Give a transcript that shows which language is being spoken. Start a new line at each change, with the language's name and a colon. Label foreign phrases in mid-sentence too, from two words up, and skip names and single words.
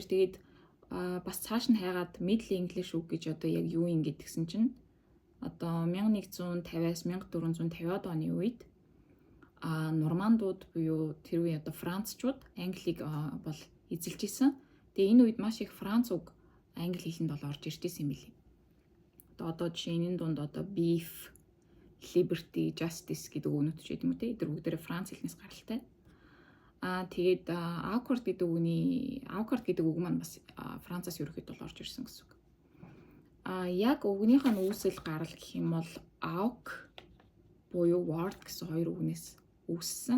Mongolian: Тэгээд бас цааш нь хайгаад
English: middle English
Mongolian: үг гэж одоо яг юу юм гэдгсэн чинь одоо 1150-аас 1450-аад оны үед нормандууд буюу тэр үеийн одоо францчууд англиг бол эзэлж исэн. Тэгээ энэ үед маш их франц үг англи хэлэнд бол орж ирж исэн юм билий. Одоо жишээ нь энэ дунд одоо
English: beef, liberty, justice
Mongolian: гэдэг үгнүүд ч гэдэм үү те эдгээр бүгдээрээ франц хэлнээс гаралтай. Тэгээд awkward гэдэг үг маань бас францаас ерөөхдөө бол орж ирсэн гэсэн үг. Яг үгнийх нь үүсэл гарал гэх юм бол awk буюу word гэсэн хоёр үгнээс үүссэн.